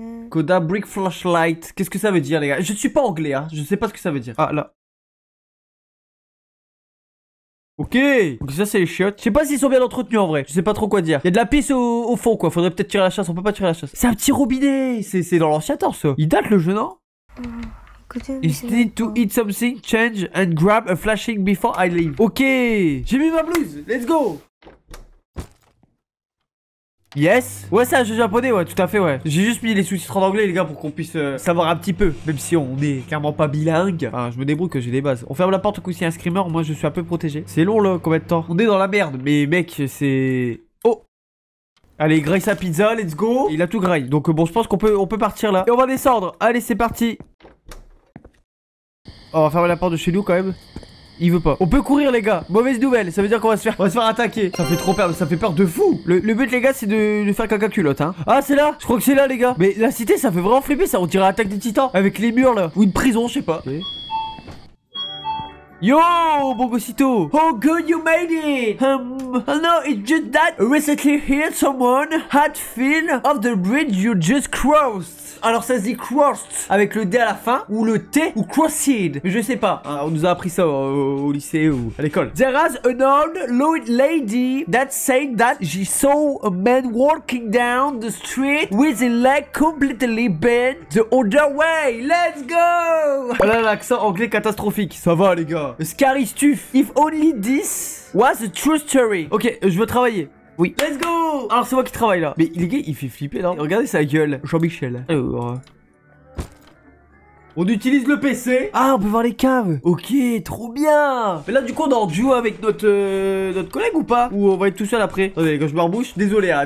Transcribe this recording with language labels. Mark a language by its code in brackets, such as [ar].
[fr] Koda Brick Flashlight. Qu'est-ce que ça veut dire, les gars? Je suis pas anglais, hein. Je sais pas ce que ça veut dire. Ah, là. Ok, donc ça c'est les chiottes. Je sais pas s'ils sont bien entretenus en vrai. Je sais pas trop quoi dire. Il y a de la pisse au fond quoi. Faudrait peut-être tirer la chasse. On peut pas tirer la chasse. C'est un petit robinet. C'est dans l'ancien temps ça. Il date le jeu non? [en] You need to eat something, change and grab a flashing before I leave. [fr] Ok, j'ai mis ma blouse. [en] Let's go. Yes. [fr] Ouais c'est un jeu japonais ouais tout à fait ouais. J'ai juste mis les sous-titres en anglais les gars pour qu'on puisse savoir un petit peu. Même si on est clairement pas bilingue. Enfin je me débrouille que j'ai des bases. On ferme la porte au coup s'il y a un screamer. Moi je suis un peu protégé. C'est long là combien de temps? On est dans la merde. Mais mec c'est... Oh. Allez graille sa pizza [en] let's go. [fr] Il a tout graille. Donc bon je pense qu'on peut partir là. Et on va descendre. Allez c'est parti. Oh, on va fermer la porte de chez nous quand même. Il veut pas. On peut courir les gars. Mauvaise nouvelle. Ça veut dire qu'on va se faire attaquer. Ça fait trop peur. Ça fait peur de fou. Le but les gars c'est de faire caca culotte hein. Ah c'est là. Je crois que c'est là les gars. Mais la cité ça fait vraiment flipper ça. On dirait Attaque des Titans. Avec les murs là. Ou une prison je sais pas. [en] Okay. Yo, Bogosito! Oh, good, you made it! No, it's just that recently here someone had feel of the bridge you just crossed. [fr] Alors ça se dit crossed avec le D à la fin ou le T ou crossed. Je sais pas. On nous a appris ça au lycée ou à l'école. [en] There was an old lady that said that she saw a man walking down the street with a leg completely bent the other way. Let's go! [fr] Voilà l'accent anglais catastrophique. Ça va les gars. [en] Scary stuff. If only this was a true story. [fr] Ok, je veux travailler. Oui. [en] Let's go. [fr] Alors c'est moi qui travaille là. Mais les gars, il fait flipper là. Regardez sa gueule. Jean-Michel. Alors. On utilise le PC. Ah, on peut voir les caves. Ok, trop bien. Mais là, du coup, on est en duo avec notre collègue ou pas? Ou on va être tout seul après? Attendez, les gars, je me rebouche. Désolé, hein.